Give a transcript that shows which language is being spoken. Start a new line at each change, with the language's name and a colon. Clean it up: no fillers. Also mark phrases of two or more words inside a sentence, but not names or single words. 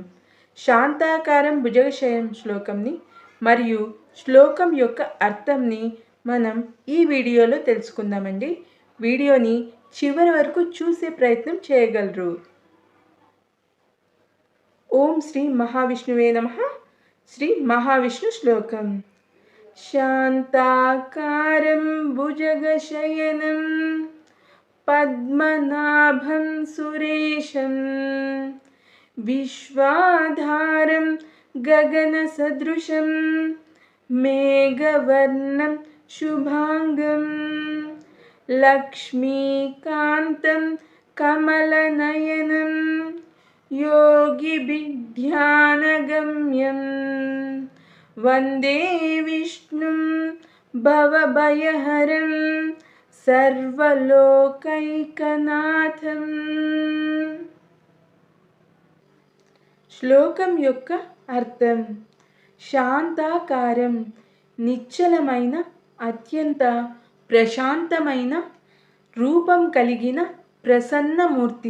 Telugu: శాంతాకారం భుజగశయనం శ్లోకంని మరియు శ్లోకం యొక్క అర్థంని మనం ఈ వీడియోలో తెలుసుకుందామండి. వీడియోని చివరి వరకు చూసే ప్రయత్నం చేయగలరు.
Sanskrit: ఓం శ్రీ మహావిష్ణువే నమః. श्री महाविष्णु श्लोकम शांताकारं भुजगशयनं पद्मनाभं सुरेशं विश्वाधारं गगनसदृशं मेघवर्णं शुभांगं लक्ष्मीकान्तं कमलनयनं योगिभिर्ध्यानगम्यं वंदे विष्णुं भवभयहरं सर्वलोकैकनाथं.
Telugu: శ్లోకం యొక్క అర్థం: శాంతాకారం నిశ్చలమైన అత్యంత ప్రశాంతమైన రూపం కలిగిన ప్రసన్నమూర్తి.